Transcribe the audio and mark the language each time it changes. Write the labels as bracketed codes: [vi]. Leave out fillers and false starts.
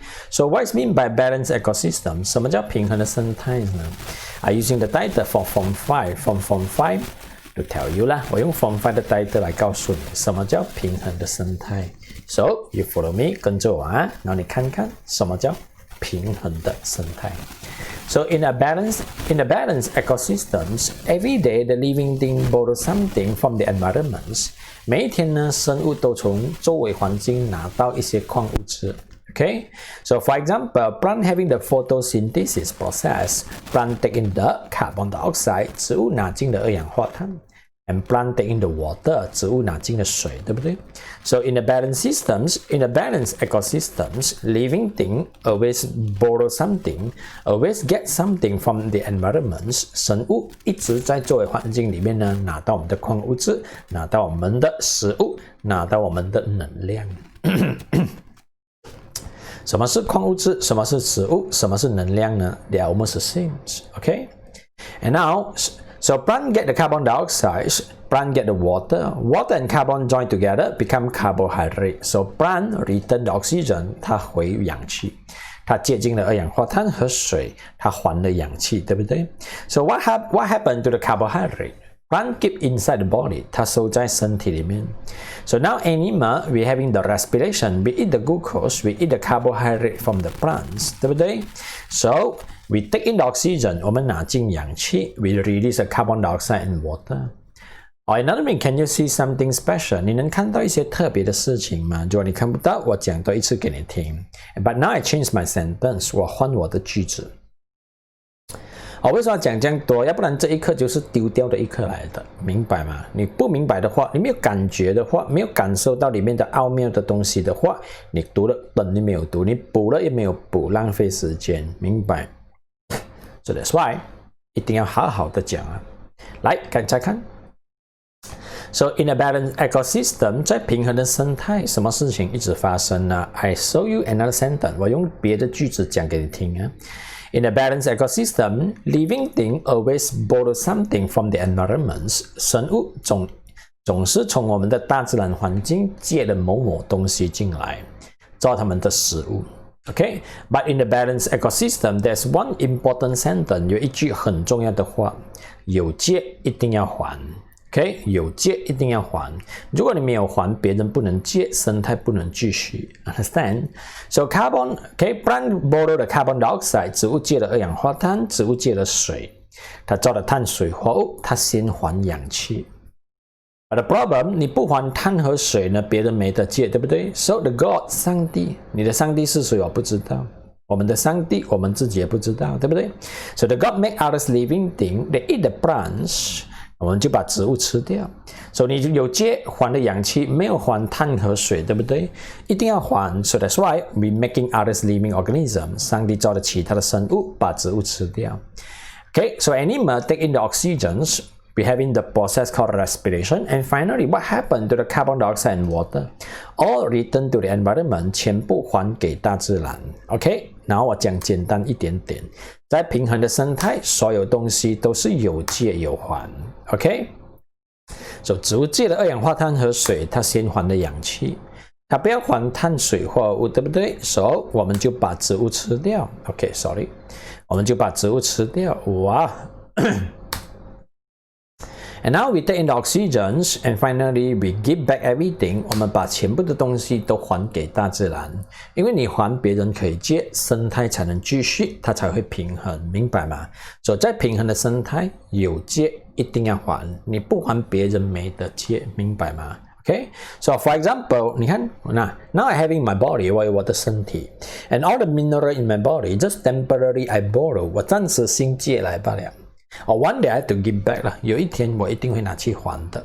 [en] So what is mean by balanced ecosystem? [zh] 什么叫平衡的生态呢 [en] ？I using the title for Form 5 from Form 5 to tell you [zh] 啦。我用 Form 5的 title 来告诉你，什么叫平衡的生态。 [en] So you follow me， [zh] 跟着我啊，然后你看看什么叫平衡的生态。 [en] So in the balanced ecosystems, every day the living thing borrow something from the environments. [zh] 每一天呢，生物都从周围环境拿到一些矿物质。 [en] Okay, so for example, plant having the photosynthesis process, plant take in the carbon dioxide, [zh] 植物拿进了二氧化碳。 [en] And plant take in the water, [zh] 植物拿进了水，对不对 [en] ？So in the balanced ecosystems, living thing always borrow something, always get something from the environments. [zh] 生物一直在周围环境里面呢，拿到我们的矿物质，拿到我们的食物，拿到我们的能量。什么是矿物质？什么是食物？什么是能量呢？ [en] They are almost the same. Okay, and now. So plant get the carbon dioxide, plant get the water. Water and carbon join together become carbohydrate. So plant return the oxygen, [zh] 它回氧气，它接近了二氧化碳和水，它还了氧气，对不对 [en] ？So what happened to the carbohydrate? Plant keep inside the body, [zh] 它收在身体里面。 [en] So now animal, we having the respiration, we eat the glucose, we eat the carbohydrate from the plants, [zh] 对不对 [en] ？So we take in the oxygen, [zh] 我们拿进氧气 [en] we release the carbon dioxide and water. Or another meaning, can you see something special? [zh] 你能看到一些特别的事情吗？如果你看不到，我讲多一次给你听。 [en] But now I change my sentence. [zh] 我换我的句子。为什么要讲这样多？要不然这一课就是丢掉的一课来的，明白吗？你不明白的话，你没有感觉的话，没有感受到里面的奥妙的东西的话，你读了等于没有读，你补了也没有补，浪费时间，明白？ [en] So that's why [zh] 一定要好好的讲啊。来，再看。 [en] So in a balanced ecosystem， [zh] 在平衡的生态，什么事情一直发生呢 ？ [en] I show you another sentence， [zh] 我用别的句子讲给你听啊。 [en] In a balanced ecosystem, living things always borrow something from the environment. [zh] 生物总是从我们的大自然环境借了某某东西进来，做他们的食物。 [en] Okay? But in the balanced ecosystem, there's one important sentence. [zh] 有一句很重要的话，有借一定要还。 [en] Okay? [zh] 有借一定要还，如果你没有还，别人不能借，生态不能继续。 [en] Understand? So carbon, okay, plant borrow the carbon dioxide. [zh] 植物借了二氧化碳，植物借了水，它造了碳水化合物，它先还氧气。 [en] But the problem, [zh] 你不还碳和水呢，别人没得借，对不对 ？ [en] So the God, [zh] 上帝，你的上帝是谁？我不知道。我们的上帝，我们自己也不知道，对不对 ？ [en] So the God make others living thing. They eat the plants. [zh] 我们就把植物吃掉，所以你有借还了氧气，没有还碳和水，对不对？一定要还 ， [en] so that's why we making others living organisms。 [zh] 上帝造了其他的生物，把植物吃掉。 [en] Okay, so animals take in the oxygens, we have in the process called respiration, and finally, what happened to the carbon dioxide and water? All return to the environment， [zh] 全部还给大自然。 OK， 然后我讲简单一点点。在平衡的生态，所有东西都是有借有还 ，OK？所以植物借了二氧化碳和水，它先还了氧气，它不要还碳水化合物，对不对？所以我们就把植物吃掉 ，OK？Sorry， 我们就把植物吃掉，哇！ [en] And now we take in the oxygens, and finally we give back everything. [zh] 我们把全部的东西都还给大自然，因为你还别人可以借，生态才能继续，它才会平衡，明白吗？所以在平衡的生态，有借一定要还，你不还别人没得借，明白吗？ [en] Okay, so for example, [zh] 你看， [en] now I have in my body [zh] 我有我的身体 [en] ，and all the mineral in my body just temporarily I borrow [zh] 我暂时性借来罢了。 [en] One day I have to give back [zh] 了，有一天我一定会拿去还的。